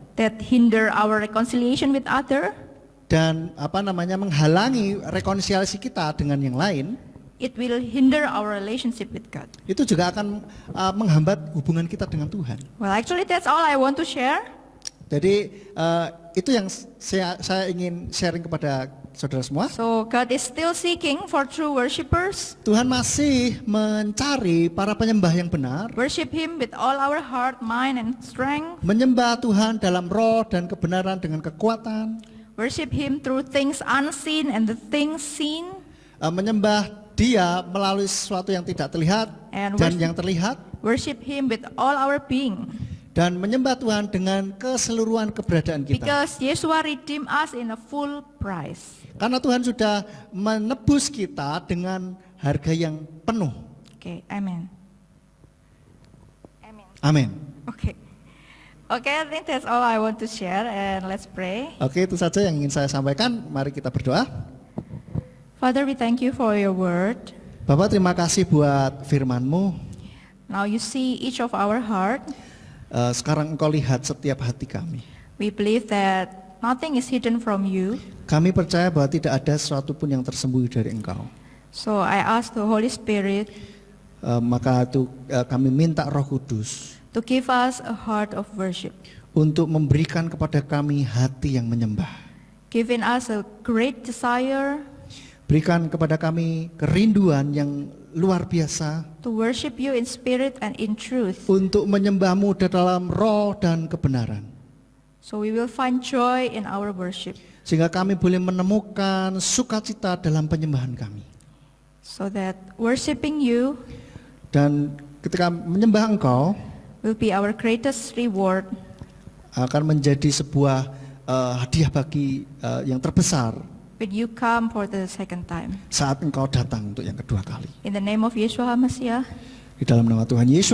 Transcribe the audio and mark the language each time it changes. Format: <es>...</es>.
<en>that hinder our reconciliation with other,</en> <id>dan menghalangi rekonsiliasi kita dengan yang lain,</id> <en>it will hinder our relationship with God.</en> <id>itu juga akan menghambat hubungan kita dengan Tuhan.</id> <en>Well, actually that's all I want to share.</en> <id>Jadi itu yang saya ingin sharing kepada saudara semua.</id> <en>So God is still seeking for true worshipers.</en> <id>Tuhan masih mencari para penyembah yang benar,</id> <en>Worship him with all our heart, mind, and strength.</en> <id>menyembah Tuhan dalam roh dan kebenaran dengan kekuatan,</id> <en>Worship him through things unseen and the things seen.</en> <id>menyembah Dia melalui sesuatu yang tidak terlihat</id> <en>And</en> <id>dan yang terlihat,</id> <en>Worship him with all our being.</en> <id>dan menyembah Tuhan dengan keseluruhan keberadaan kita.</id> <en>Because Yeshua redeemed us in a full price.</en> <id>Karena Tuhan sudah menebus kita dengan harga yang penuh.</id> <en>Okay, amen. Amen.</en> <id>Amin.</id> <en>Okay. Okay, I think that's all I want to share, and let's pray.</en> <id>Oke, itu saja yang ingin saya sampaikan. Mari kita berdoa.</id> <en>Father, we thank you for your word.</en> <id>Bapak, terima kasih buat firman-Mu.</id> <en>Now you see each of our heart.</en> <id>Sekarang Engkau lihat setiap hati kami.</id> <en>We believe that nothing is hidden from you.</en> <id>Kami percaya bahwa tidak ada sesuatu pun yang tersembunyi dari Engkau.</id> <en>So I ask the Holy Spirit</en> <id>Maka itu kami minta Roh Kudus</id> <en>to give us a heart of worship,</en> <id>untuk memberikan kepada kami hati yang menyembah.</id> <en>giving us a great desire</en> <id>Berikan kepada kami kerinduan yang luar biasa</id> <en>to worship you in spirit and in truth.</en> <id>untuk menyembah-Mu dalam roh dan kebenaran.</id> <en>So we will find joy in our worship,</en> <id>Sehingga kami boleh menemukan sukacita dalam penyembahan kami.</id> <en>so that worshiping you</en> <id>Dan ketika menyembah Engkau</id> <en>will be our greatest reward</en> <id>akan menjadi sebuah hadiah bagi yang terbesar</id> <en>when you come for the second time.</en> <id>saat Engkau datang untuk yang kedua kali.</id> <en>In the name of Yeshua HaMashiach,</en> <id>Di dalam nama Tuhan Yesus</id>